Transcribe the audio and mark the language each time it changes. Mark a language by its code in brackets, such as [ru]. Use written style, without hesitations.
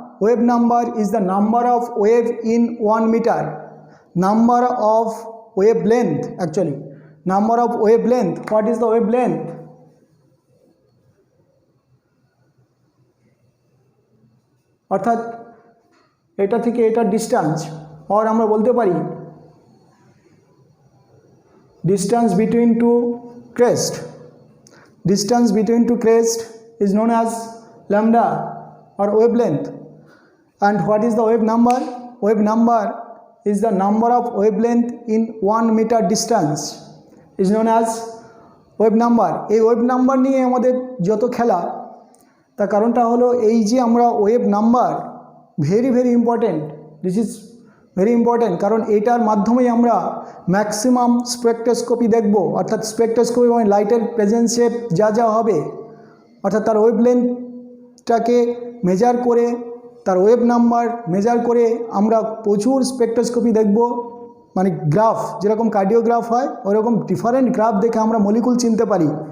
[en] Wave number is the number of wave in 1 মিটার, number of wavelength, actually number of wavelength. What is the wavelength? [bn] অর্থাৎ এটা থেকে এটার distance, আর আমরা বলতে পারি [en] distance between two crest. Distance between two crest is known as lambda or wavelength. And what is the wave number? Wave number is the number of wavelength in 1 meter distance is known as wave number. [bn] এই wave number নিয়ে আমাদের যত খেলা, তার কারণটা হলো এই যে আমরা wave number [en] very very important, this is very important, [bn] কারণ এটার মাধ্যমেই আমরা ম্যাক্সিমাম স্পেকট্রোস্কোপি দেখব, অর্থাৎ স্পেকট্রোস্কোপি মানে লাইটের প্রেজেন্সে যা যা হবে, অর্থাৎ তার ওয়েভলেন্থটাকে মেজার করে, তার ওয়েভ নাম্বার মেজার করে আমরা প্রচুর স্পেকট্রোস্কোপি দেখব, মানে গ্রাফ যেরকম কার্ডিওগ্রাফ হয় ওরকম ডিফারেন্ট গ্রাফ দেখে আমরা মলিকুল চিনতে পারি।